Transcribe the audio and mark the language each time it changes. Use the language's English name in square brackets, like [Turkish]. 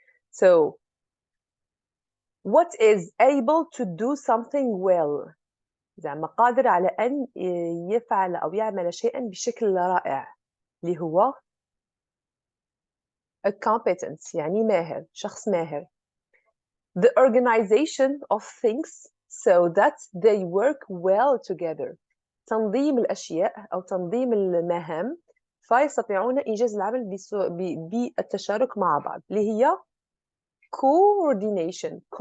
[English] So, what is able to do something well? [Arabic] زعما قادر على أن يفعل أو يعمل شيئا بشكل رائع اللي هو a competence يعني ماهر، شخص ماهر. [English] The organization of things so that they work well together. [Arabic] تنظيم الأشياء أو تنظيم المهام فيستطيعون إنجاز العمل بالتشارك مع بعض اللي هي coordination.